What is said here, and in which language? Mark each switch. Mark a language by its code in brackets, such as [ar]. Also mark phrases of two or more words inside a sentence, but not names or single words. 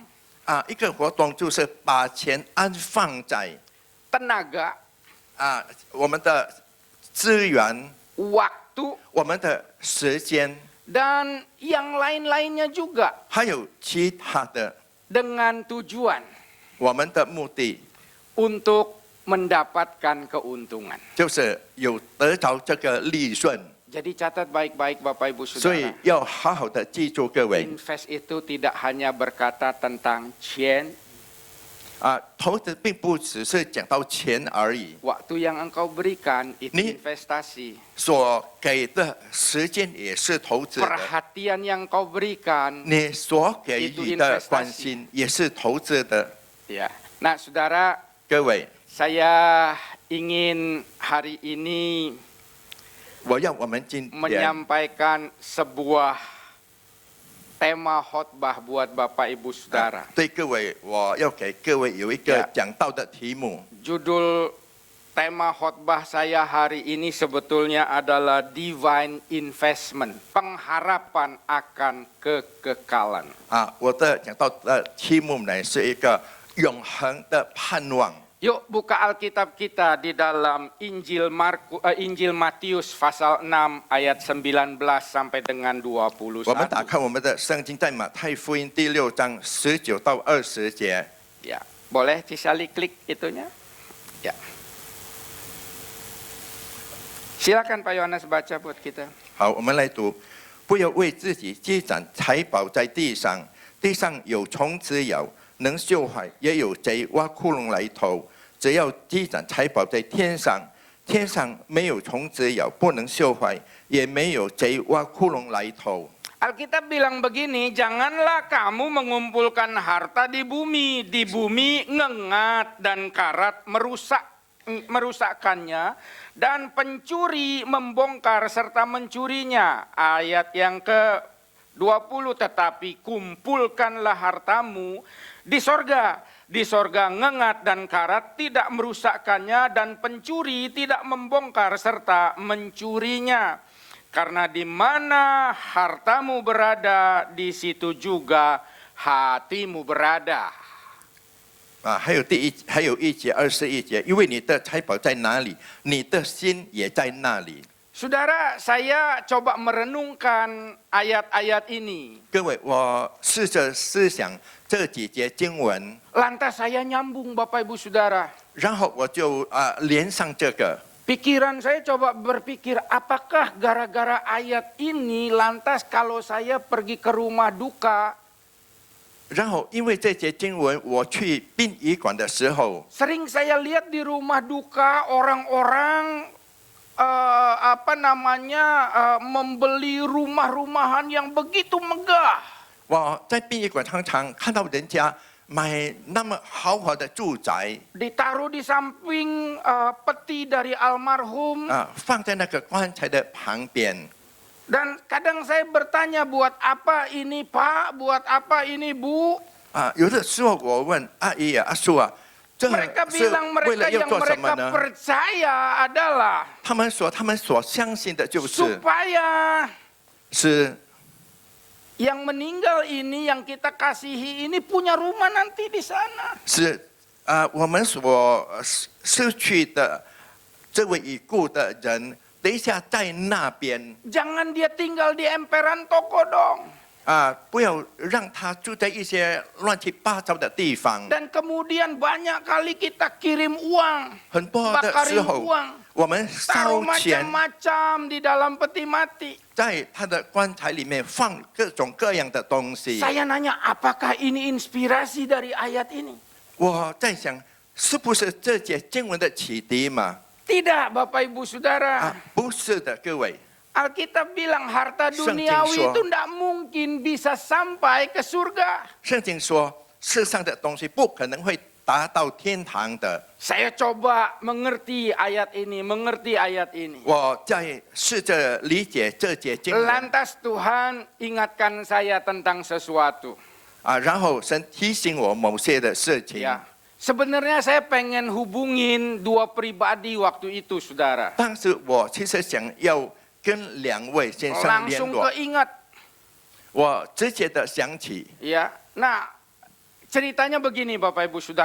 [zh] 一个活动就是把钱安放在 [id] tenaga, [zh] 我们的资源、 [id] waktu, [zh] 我们的时间， [id] dan yang lain-lainnya juga [zh] 还有其他的 [id] dengan tujuan [zh] 我们的目的， [id] untuk mendapatkan keuntungan. [zh] 就是有得着这个利润。 [id] Jadi catat baik-baik Bapak Ibu [zh] 所以 [id] Saudara. [zh] 要好好的记住各位 [id] Invest itu tidak hanya berkata tentang 钱, [zh] 投资并不只是讲到钱而已， [id] waktu yang engkau berikan itu Ni- investasi. [zh] 所给的时间也是投资的， [id] Perhatian yang kau berikan. [zh] 你所给予的关心也是投资的。 [id] Ya. Nah, Saudara, [zh] 各位， [id] saya ingin hari ini [zh] 我要我们今天 [id] menyampaikan sebuah tema khotbah buat Bapak Ibu Saudara. [zh] 对各位，我要给各位有一个 [id] Ya. [zh] 讲到的题目， [id] Judul tema khotbah saya hari ini sebetulnya adalah [en] divine investment, [id] pengharapan akan kekekalan. [zh] 我的讲到的题目呢是一个永恒的盼望。 [id] Yuk buka Alkitab kita di dalam Injil Matius pasal 6 ayat 19 sampai dengan 21. [zh] 我们打开我们的圣经，在马太福音第6章19到20节。 [id] Ya, boleh Cisali klik itunya? Ya. Silakan Pak Yohanes baca buat kita. [zh] 好，我们来读：不要为自己积攒财宝在地上，地上有虫子咬，能锈坏；也有贼挖窟窿来偷。只要积攒财宝在天上，天上没有虫子咬，不能锈坏，也没有贼挖窟窿来偷。 [id] Alkitab bilang begini, janganlah kamu mengumpulkan harta di bumi ngengat dan karat merusakkannya, dan pencuri membongkar serta mencurinya. Ayat yang ke-20, tetapi kumpulkanlah hartamu di sorga. Di sorga ngengat dan karat tidak merusakkannya, dan pencuri tidak membongkar serta mencurinya. Karena di mana hartamu berada, di situ juga hatimu berada. [zh] 还有一节21节，因为你的财宝在哪里，你的心也在那里。 [id] Saudara, saya coba merenungkan ayat-ayat ini. [zh] 各位，我试着思想这几节经文， [id] Lantas saya nyambung Bapak Ibu Saudara. [zh] 然后我就连上这个。 [id] Pikiran saya coba berpikir, apakah gara-gara ayat ini lantas kalau saya pergi ke rumah duka, [zh] 然后因为这节经文，我去殡仪馆的时候， [id] sering saya lihat di rumah duka orang-orang membeli rumah-rumahan yang begitu megah. [zh] 我在殡仪馆常常看到人家买那么豪华的住宅， [id] Ditaruh di samping peti dari almarhum. [zh] 放在那个棺材的旁边。 [id] Dan kadang saya bertanya, buat apa ini Pak? Buat apa ini Bu? [zh] 有的时候我问阿姨啊、阿叔啊，这 [id] Mereka [zh] 是 [id] bilang [zh] 为了 [id] mereka [zh] 要 [id] yang [zh] 做什么 [id] mereka [zh] 呢？ [id] percaya adalah [zh] 他们说他们所相信的就是 [id] supaya [zh] 是 [id] yang meninggal ini, yang kita kasihi ini punya rumah nanti di sana. [zh] 是我们所失去的这位已故的人，等一下在那边 [id] Jangan dia tinggal di emperan toko dong. [zh] 不要让他住在一些乱七八糟的地方。 [id] Dan kemudian banyak kali kita kirim uang, [zh] 很多的时 [id] bakarin [zh] 候， [id] uang, [zh] 我们 [id] taruh [zh] 烧钱 [id] macam-macam di dalam peti mati. [zh] 在他的棺材里面放各种各样的东西。 [id] Saya nanya, apakah ini inspirasi dari ayat ini? [zh] 我在想，是不是这节经文的启迪嘛？ [id] Tidak, Bapak Ibu Saudara. [zh] 不是的，各位。 [id] Alkitab bilang harta duniawi itu tidak mungkin bisa sampai ke surga. [zh] 圣经说，世上的东西不可能会达到天堂的。 [id] Saya coba mengerti ayat ini. [zh] 我在试着理解这节经文 [id] Lantas Tuhan ingatkan saya tentang sesuatu. [zh] 然后神提醒我某些的事情。 [id] Ya, sebenarnya saya pengen hubungin dua pribadi waktu itu, saudara. [zh] 当时我其实想要跟2位先生联 [id] Langsung [zh] 络， [id] keingat. [zh] 我直接的想起， [id] Ya, nah ceritanya begini Bapak Ibu Saudara.